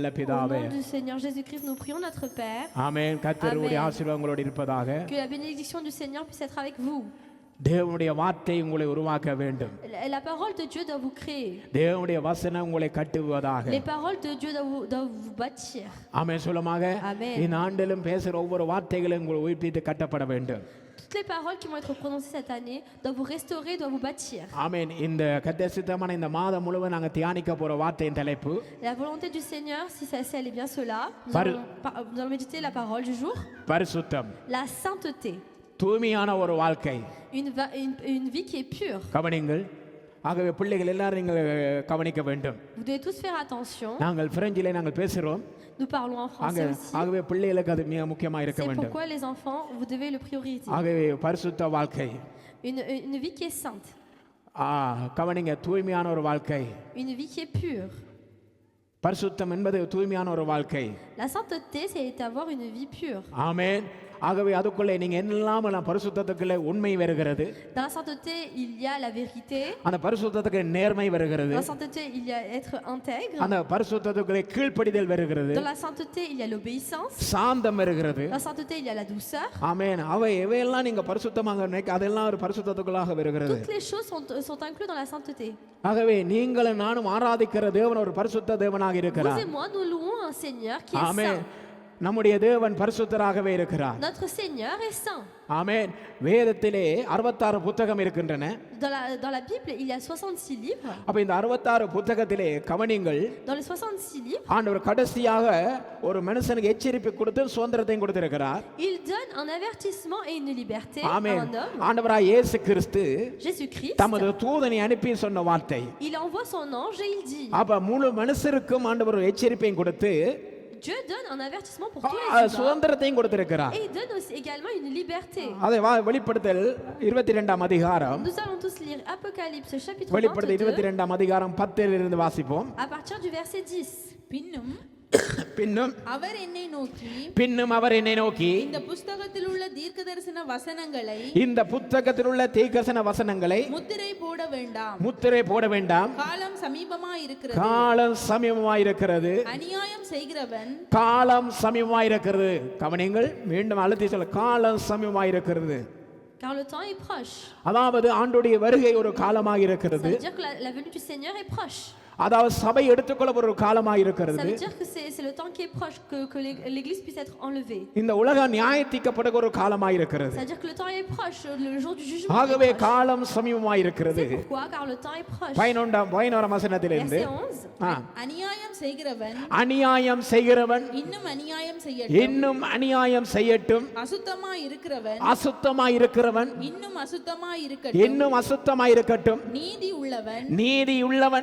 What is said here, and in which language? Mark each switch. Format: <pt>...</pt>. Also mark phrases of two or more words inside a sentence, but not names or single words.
<fr>Au</fr> <ta>பிதாவே.</ta> <fr>nom du Seigneur Jésus-Christ, nous prions notre Père.</fr> <ta>ஆமென். கர்த்தருடைய ஆசீர்வாதம் உங்களோடு இருப்பதாக.</ta> <fr>Que la bénédiction du Seigneur puisse être avec vous.</fr> <ta>தேவனுடைய வார்த்தை உங்களை உருவாக்க வேண்டும்.</ta> <fr>La parole de Dieu doit vous créer.</fr> <ta>தேவனுடைய வசனம் உங்களை கட்டுவதாக.</ta> <fr>Les paroles de Dieu doivent vous bâtir.</fr> <ta>ஆமென் சொல்லுமாக.</ta> <fr>Amen.</fr> <ta>இந்த ஆண்டிலும் பேசுகிற ஒவ்வொரு வார்த்தைகளும் உங்களை உயிர்ப்பித்து கட்டப்பட வேண்டும்.</ta> <fr>Toutes les paroles qui vont être prononcées cette année doivent vous restaurer, doivent vous bâtir.</fr> <ta>ஆமென். இந்த கர்த்தர் இந்த மாதம் முழுவதும் நாங்கள் தியானிக்க போற வார்த்தையின் தலைப்பு</ta> <fr>La volonté du Seigneur, si elle est bien cela, nous allons méditer la parole du jour.</fr> <ta>பரிசுத்தம்.</ta> <fr>La sainteté.</fr> <ta>தூய்மையான ஒரு வாழ்க்கை.</ta> <fr>Une vie qui est pure.</fr> <ta>கவனிங்கள். ஆகவே பிள்ளைகள் எல்லாரும் நீங்கள் கவனிக்க வேண்டும்.</ta> <fr>Vous devez tous faire attention.</fr> <ta>நாங்கள் பிரெஞ்சிலே நாங்கள் பேசுகிறோம்.</ta> <fr>Nous parlons en français aussi.</fr> <ta>ஆகவே பிள்ளைகளுக்கு அது மிக முக்கியமாக இருக்க</ta> <fr>C'est</fr> <ta>வேண்டும்.</ta> <fr>pourquoi les enfants, vous devez le prioriser.</fr> <ta>ஆகவே பரிசுத்த வாழ்க்கை.</ta> <fr>Une vie qui est sainte.</fr> <ta>கவனிங்க தூய்மையான ஒரு வாழ்க்கை.</ta> <fr>Une vie qui est pure.</fr> <ta>பரிசுத்தம் என்பது தூய்மையான ஒரு வாழ்க்கை.</ta> <fr>La sainteté, c'est avoir une vie pure.</fr> <ta>ஆமென். ஆகவே அதுக்குள்ளே நீங்க எல்லாம் பரிசுத்தத்துக்குள்ளே உண்மை வருகிறது.</ta> <fr>Dans la sainteté, il y a la vérité.</fr> <ta>அந்த பரிசுத்தத்துக்கு நேர்மை வருகிறது.</ta> <fr>Dans la sainteté, il y a être intègre.</fr> <ta>அந்த பரிசுத்தத்துக்குள்ளே கீழ்ப்படிதல் வருகிறது.</ta> <fr>Dans la sainteté, il y a l'obéissance.</fr> <ta>சாந்தம் வருகிறது.</ta> <fr>Dans la sainteté, il y a la douceur.</fr> <ta>ஆமென். எவையெல்லாம் நீங்க பரிசுத்தமாக நினைக்க அதெல்லாம் ஒரு பரிசுத்தத்துக்குள்ளாக வருகிறது.</ta> <fr>Toutes les choses sont incluses dans la sainteté.</fr> <ta>ஆகவே நீங்களும் நானும் ஆராதிக்கிற தேவன் ஒரு பரிசுத்த தேவனாக இருக்கிறார்.</ta> <fr>Vous et moi, nous louons un Seigneur qui est saint.</fr> <ta>நம்முடைய தேவன் பரிசுத்தராகவே இருக்கிறார்.</ta> <fr>Notre Seigneur est saint.</fr> <ta>ஆமென். வேதத்திலே 66 புத்தகம் இருக்கின்றன.</ta> <fr>Dans la Bible, il y a 66 livres.</fr> <ta>அப்ப இந்த 66 புத்தகத்திலே கவனிங்கள்.</ta> <fr>Dans les 66 livres,</fr> <ta>ஆண்டவர் கடைசியாக ஒரு மனுஷனுக்கு எச்சரிப்பு கொடுத்து சுதந்திரத்தையும் கொடுத்திருக்கிறார்.</ta> <fr>il donne un avertissement et une liberté à</fr> <ta>ஆமென்.</ta> <fr>un homme.</fr> <ta>ஆண்டவராகிய இயேசு கிறிஸ்து Jésus-Christ, தமது தூதனை அனுப்பி சொன்ன வார்த்தை.</ta> <fr>il envoie son ange et il dit,</fr> <ta>அப்ப முழு மனுஷருக்கும் ஆண்டவர் எச்சரிப்பையும் கொடுத்து</ta> <fr>Dieu donne un avertissement pour tous les humains.</fr> <ta>சுதந்திரத்தையும் கொடுத்திருக்கிறார்.</ta> <fr>Et il donne aussi également une liberté.</fr> <ta>அதை வெளிப்படுத்தல் 22ஆம் அதிகாரம்.</ta> <fr>Nous allons tous lire Apocalypse chapitre</fr> <ta>வெளிப்படுத்தல் 22 22ஆம் அதிகாரம் 10 இலிருந்து வாசிப்போம்.</ta> <fr>à partir du verset 10.</fr> <ta>பின்னும் அவர் என்னை நோக்கி இந்த புத்தகத்தில் உள்ள தீர்க்கதரிசன வசனங்களை முத்திரை போட வேண்டாம் காலம் சமீபமாயிருக்கிறது அநியாயம் செய்கிறவன் காலம் சமீபமாயிருக்கிறது. கவனிங்கள், மீண்டும் அழுத்தி சொல்ல, காலம் சமீபமாயிருக்கிறது.</ta> <fr>Car le temps est proche.</fr> <ta>அதாவது ஆண்டுடைய வருகை ஒரு காலமாக இருக்கிறது.</ta> <fr>Ça veut dire que la venue du Seigneur est proche.</fr> <ta>அதாவது சபை எடுத்துக்கொள்ளப்படுற ஒரு காலமாக</ta> <fr>Ça</fr> <ta>இருக்கிறது.</ta> <fr>veut dire que c'est le temps qui est proche, que l'église puisse être enlevée.</fr> <ta>இந்த உலக நியாயத்தீர்க்கப்படுகிற ஒரு காலமாக இருக்கிறது.</ta> <fr>Ça veut dire que le temps est proche, le jour du jugement</fr> <ta>ஆகவே</ta> <fr>est proche.</fr> <ta>காலம் சமீபமாக இருக்கிறது.</ta> <fr>C'est pourquoi, car le temps est proche.</fr> <ta>11 வசனத்திலிருந்து</ta> <fr>Verset 11.</fr> <ta>அநியாயம் செய்கிறவன் அநியாயம் செய்கிறவன் இன்னும் அநியாயம் செய்யட்டும், இன்னும் அநியாயம் செய்யட்டும், அசுத்தமாய் இருக்கிறவன் அசுத்தமாய் இருக்கிறவன் இன்னும் அசுத்தமாய் இருக்கட்டும், இன்னும் அசுத்தமாய் இருக்கட்டும், நீதி உள்ளவன் நீதி உள்ளவன்</ta>